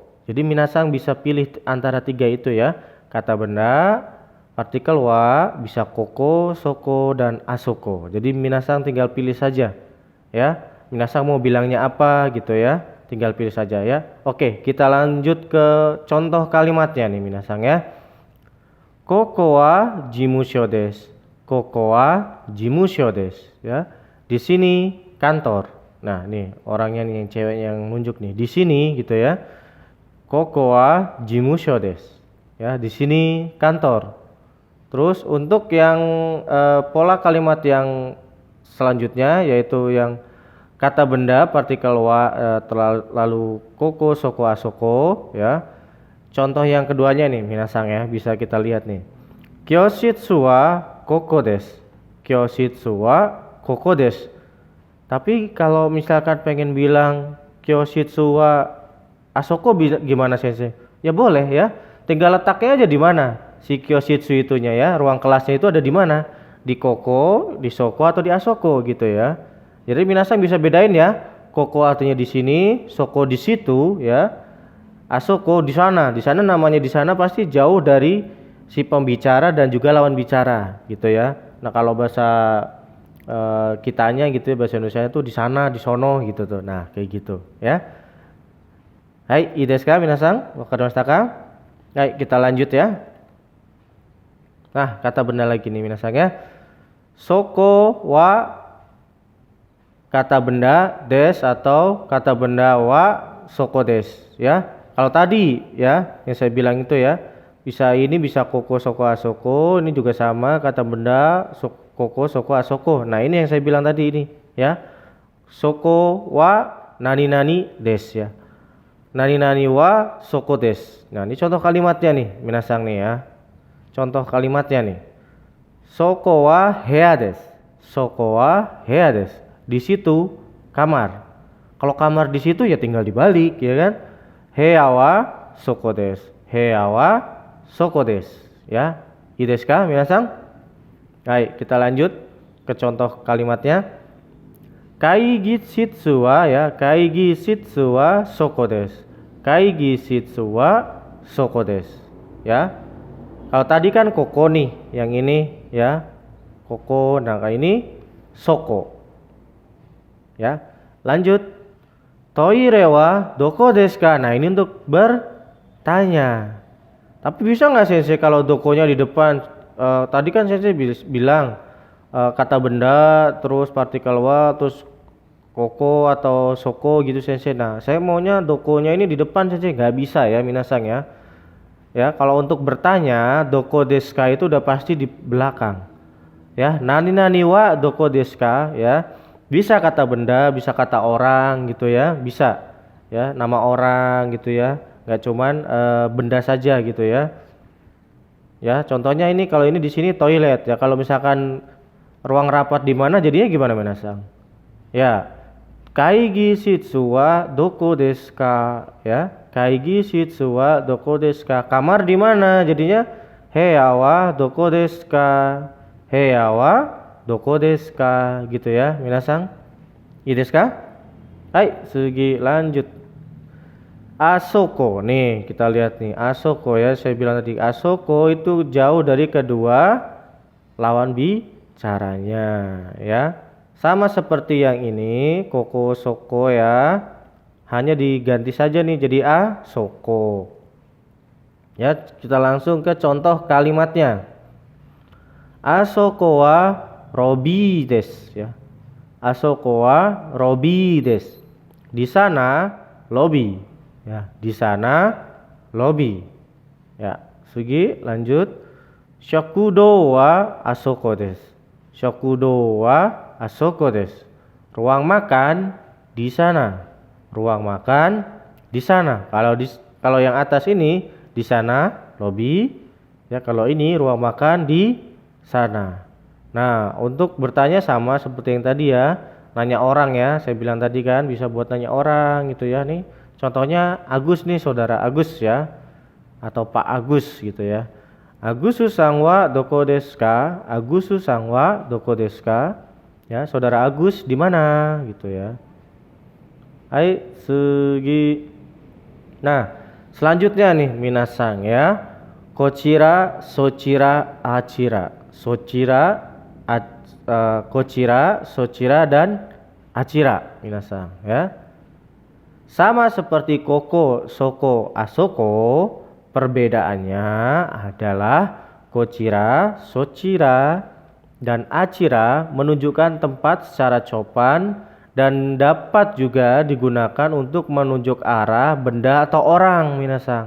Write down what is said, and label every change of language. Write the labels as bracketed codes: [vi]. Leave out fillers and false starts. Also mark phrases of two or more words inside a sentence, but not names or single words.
[id] Jadi minasan bisa pilih antara tiga itu ya. Kata benda, partikel wa, bisa [ja] koko, soko, [id] dan asoko. Jadi minasan tinggal pilih saja ya. Minasan mau bilangnya apa gitu ya, tinggal pilih saja ya. Oke, kita lanjut ke contoh kalimatnya nih minasan ya. [ja] ここは事務所です。ここは事務所です ya. [id] Di sini kantor. Nah, nih orangnya nih yang cewek yang nunjuk nih. Di sini gitu ya. [ja] ここは事務所です. [id] Ya, di sini kantor. Terus untuk yang pola kalimat yang selanjutnya yaitu yang kata benda partikel wa lalu [ja] ここ、そこ、あそこ [id] ya. Contoh yang keduanya nih minasan ya, bisa kita lihat nih. [ja] 教室はここです. 教室はここです. [id] Tapi kalau misalkan pengen bilang [ja] 教室はあそこ [id] gimana sensei? Ya boleh ya. Tinggal letaknya aja di mana si kyoshitsu itunya ya, ruang kelasnya itu ada di mana, di koko, di soko, atau di asoko gitu ya. Jadi minasan bisa bedain ya, koko artinya di sini, soko di situ ya, asoko di sana. Di sana namanya di sana pasti jauh dari si pembicara dan juga lawan bicara gitu ya. Nah kalau bahasa kitanya gitu ya, bahasa Indonesia itu di sana, di sono gitu tuh. Nah kayak gitu ya. [ja] はい, いいですか皆さん? 分かりましたか? [id] Baik, kita lanjut ya. Nah, kata benda lagi nih minasan ya. [ja] そこは [id] kata benda des atau kata benda [ja] はそこです [id] ya. Kalau tadi ya yang saya bilang itu ya, bisa ini bisa [ja] ここ、そこ、あそこ, [id] ini juga sama kata benda [ja] ここ、そこ、あそこ. [id] Nah, ini yang saya bilang tadi ini ya. [ja] そこは何々です ya. 何々はそこです. [id] Nah, ini contoh kalimatnya nih, minasan nih ya. Contoh kalimatnya nih. [ja] そこは部屋です. そこは部屋です. [id] Di situ kamar. Kalau kamar di situ ya tinggal dibalik ya kan. [ja] 部屋はそこです。部屋はそこです. Ya. いいですか皆さん? [id] Baik, kita lanjut ke contoh kalimatnya. [ja] 会議室は ya、会議室はそこです. 会議室はそこです. [id] Ya. Kalau tadi kan koko nih, yang ini ya. Koko, nah ini soko. Ya. Lanjut. [ja] トイレはどこですか? [id] Nah, ini untuk bertanya. Tapi bisa nggak sensei kalau dokonya di depan? Tadi kan sensei bilang kata benda, terus partikel wa, terus koko atau soko gitu sensei. Nah, saya maunya dokonya ini di depan sensei, nggak bisa ya minasan ya. Ya, kalau untuk bertanya [ja] どこですか [id] itu udah pasti di belakang. [ja] Ya, 何はどこですか, ya. [id] Bisa kata benda, bisa kata orang gitu ya, bisa. Ya, nama orang gitu ya. Nggak cuman benda saja gitu ya. Ya, contohnya ini kalau ini di sini toilet ya. Kalau misalkan ruang rapat di mana jadinya gimana Minasang? Ya, [ja] 会議室はどこですか? Ya, 会議室はどこですか? [id] Kamar di mana? [ja] Jadinya 部屋はどこですか？部屋はどこですか? [id] Gitu ya, Minasang. [ja] いいですか？はい、次 lanjut. [id] Asoko nih kita lihat nih Asoko ya, saya bilang tadi Asoko itu jauh dari kedua lawan bicaranya ya, sama seperti yang ini [ja] ここ そこ [id] ya, hanya diganti saja nih jadi Asoko ya. Kita langsung ke contoh kalimatnya. [ja] あそこはロビーです ya、あそこはロビーです, [id] di sana lobby. Ya, di sana lobby. Ya, Sugi lanjut. [ja] 食堂はあそこです。食堂はあそこです. [id] Ruang makan di sana. Ruang makan di sana. Kalau yang atas ini di sana lobby. Ya, kalau ini ruang makan di sana. Nah, untuk bertanya sama seperti yang tadi ya, nanya orang ya. Saya bilang tadi kan bisa buat nanya orang gitu ya nih. Contohnya Agus nih, saudara Agus ya, atau Pak Agus gitu ya. [ja] アグスさんはどこですか？アグスさんはどこですか? [id] Ya, saudara Agus di mana gitu ya. [ja] はい、次. [id] Nah, selanjutnya nih Minasang ya. [ja] こちら、そちら、あちら. こちら, そちら dan あちら Minasang ya. [id] Sama seperti koko, soko, asoko, perbedaannya adalah [ja] こちら、そちら, [id] dan achira menunjukkan tempat secara copan dan dapat juga digunakan untuk menunjuk arah benda atau orang Minasang.